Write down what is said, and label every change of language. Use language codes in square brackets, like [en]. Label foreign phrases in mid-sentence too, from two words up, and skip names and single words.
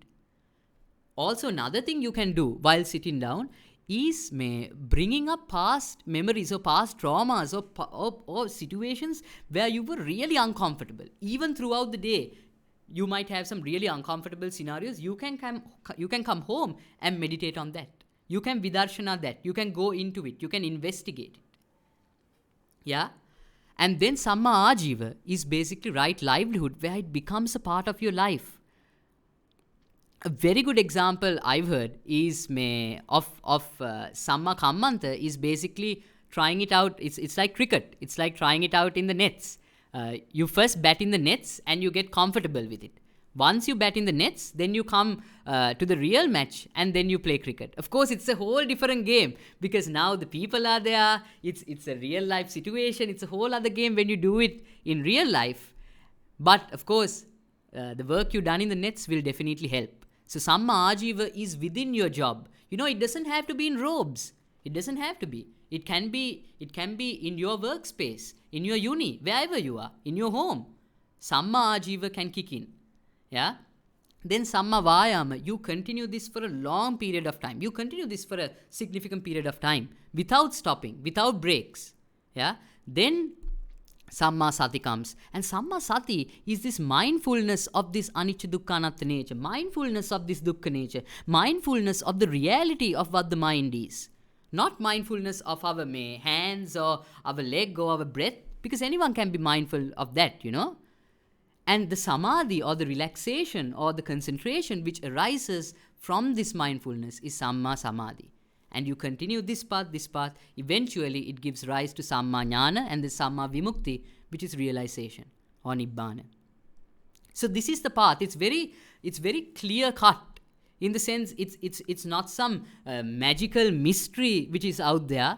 [en] Also, another thing you can do while sitting down is bringing up past memories or past traumas or situations where you were really uncomfortable. Even throughout the day, you might have some really uncomfortable scenarios. You can come home and meditate on that. You can vidarshana that. You can go into it. You can investigate it. Yeah? And then [pi] samma ajiva [en] is basically right livelihood, where it becomes a part of your life. A very good example I've heard is of [pi] samma kammanta [en] is basically trying it out. It's like cricket. It's like trying it out in the nets. You first bat in the nets and you get comfortable with it. Once you bat in the nets, then you come to the real match and then you play cricket. Of course, it's a whole different game because now the people are there. It's a real life situation. It's a whole other game when you do it in real life. But of course, the work you've done in the nets will definitely help. So [pi] samma ajiva [en] is within your job. It doesn't have to be in robes. It doesn't have to be. It can be in your workspace, in your uni, wherever you are, in your home. [pi] Samma ajiva [en] can kick in. Yeah? [pi] Then samma vayama, [en] you continue this for a long period of time. You continue this for a significant period of time without stopping, without breaks. Yeah? Then [pi] samma sati [en] comes. And [pi] samma sati [en] is this mindfulness of this [pi] anicca dukkha anatta [en] nature, mindfulness of this dukkha nature, mindfulness of the reality of what the mind is. Not mindfulness of our hands or our leg or our breath, because anyone can be mindful of that, And the samadhi or the relaxation or the concentration which arises from this mindfulness is [pi] samma samadhi. [en] And you continue this path, eventually it gives rise to [pi] samma jnana [en] and the [pi] samma vimukti, [en] which is realization or nibbana. So this is the path. It's very clear cut. In the sense, it's not some magical mystery which is out there.